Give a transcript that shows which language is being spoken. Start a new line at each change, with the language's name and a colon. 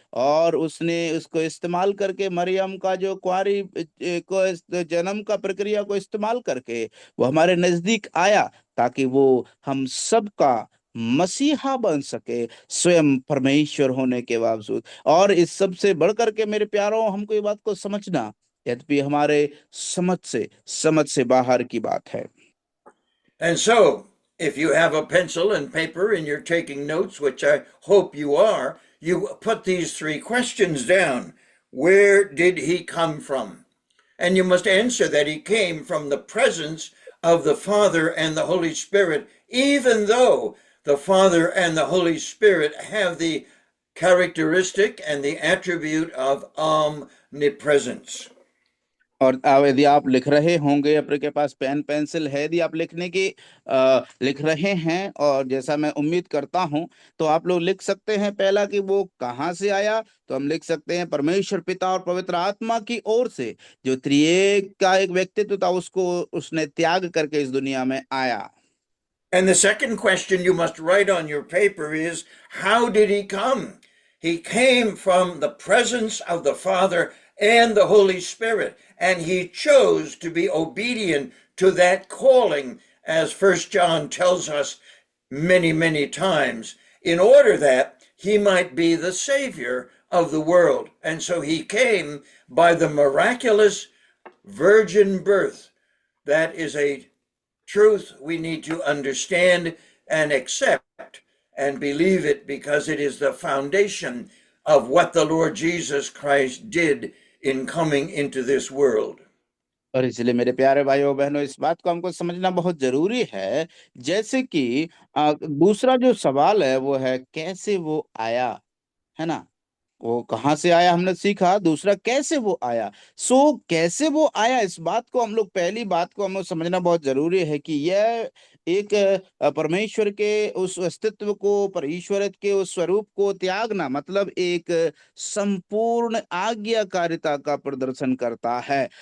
Hindi: और उसने उसको इस्तेमाल करके, मरियम का जो कुंवारी को जन्म का प्रक्रिया को इस्तेमाल करके वो हमारे नजदीक आया, ताकि वो हम सबका मसीहा बन सके, स्वयं परमेश्वर होने के बावजूद। और इस सब से बढ़कर के मेरे प्यारों, हमको ये बात को समझना, यद्यपि हमारे समझ से बाहर की बात है।
English: And so, if you have a pencil and paper and you're taking notes, which I hope you are, you put these three questions down. Where did he come from? And you must answer that he came from the presence of the Father and the Holy Spirit, even though the Father and the Holy Spirit have the characteristic and the attribute of omnipresence.
Hindi: और यदि आप लिख रहे होंगे, आपके पास pen pencil है, यदि आप लिख रहे हैं, और जैसा मैं उम्मीद करता हूं, तो आप लोग लिख सकते हैं पहला कि वो कहाँ से आया। तो हम लिख सकते हैं परमेश्वर पिता और पवित्र आत्मा की ओर से, जो त्रिएक का एक व्यक्तित्व था, उसको उसने त्याग करके इस दुनिया में आया।
English: And the second question you must write on your paper is, how did he come? He came from the presence of the Father and the Holy Spirit, and he chose to be obedient to that calling, as First John tells us many, many times, in order that he might be the Savior of the world. And so he came by the miraculous virgin birth. That is a truth we need to understand and accept and believe it, because it is the foundation of what the Lord Jesus Christ did in coming into this world.
Hindi: और इसलिए मेरे प्यारे भाइयों बहनों, इस बात को हमको समझना बहुत जरूरी है। जैसे कि दूसरा जो सवाल है वो है, कैसे वो आया, है ना। वो कहाँ से आया हमने सीखा, दूसरा कैसे वो आया। कैसे वो आया, इस बात को हम लोग, पहली बात को हमें समझना बहुत जरूरी है कि यह एक परमेश्वर के उस अस्तित्व को, परमेश्वर के उस स्वरूप को त्यागना, मतलब एक संपूर्ण आज्ञाकारिता का प्रदर्शन करता है।